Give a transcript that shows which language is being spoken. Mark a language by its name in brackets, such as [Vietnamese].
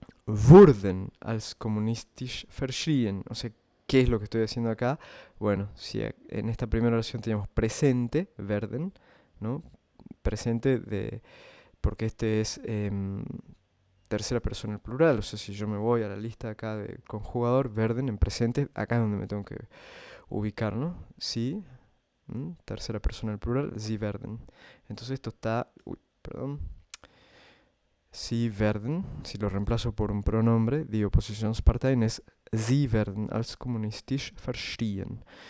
[German] wurden als kommunistisch verschrien. [Spanish] O sea, ¿qué es lo que estoy haciendo acá? Bueno, si en esta primera oración teníamos presente, werden, ¿no? Presente de, porque este es tercera persona en plural. O sea, si yo me voy a la lista acá de conjugador, werden en presente, acá es donde me tengo que ubicar, ¿no? Sí, tercera persona en plural, sie werden. Entonces esto está, perdón. Sie werden, si lo reemplazo por un pronombre, [German] die Oppositionsparteien es sie werden als kommunistisch verstehen.